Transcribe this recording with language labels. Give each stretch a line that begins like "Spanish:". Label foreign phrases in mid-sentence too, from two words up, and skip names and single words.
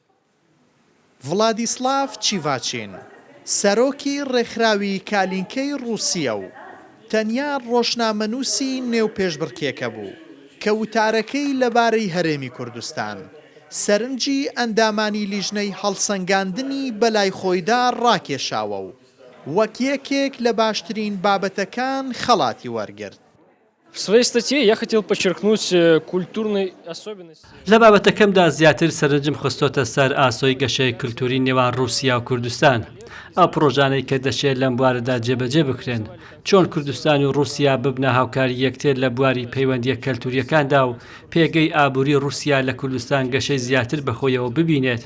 Central Kurdish: ڤلادیسلاف چیڤاچین سەرۆکی ڕێکخراوی کالینکەی رووسیا و تەنیا ڕۆژنامەنووسی نێو پێشبڕکێکە بوو کە وتارەکەی لەبارەی هەرێمی کوردستان سەرنجی ئەندامانی لیژنەی هەڵسەنگاندنی بەلای خۆیدا ڕاکێشاوە و وەک یەکێک لە باشترین بابەتەکان خەڵاتی وەرگرت.
Russian: В своей статье я хотел подчеркнуть культурные особенности.
Central Kurdish: لە بابەتەکەمدا زیاتر سەرنجم خستۆتە سەر ئاسۆی گەشەی کللتوری نێوان رووسیا و کوردستان. ئەو پرۆژانەی کە دەشێت لەم بوارەدا جێبەجێ بکرێن چۆن کوردستان و رووسیا ببنە هاوکاری یەکتر لە بواری پەیوەندیە کەلتوریەکاندا و پێگەی ئابووری رووسیا لە کوردستان گەشەی زیاتر بەخۆیەوە ببینێت.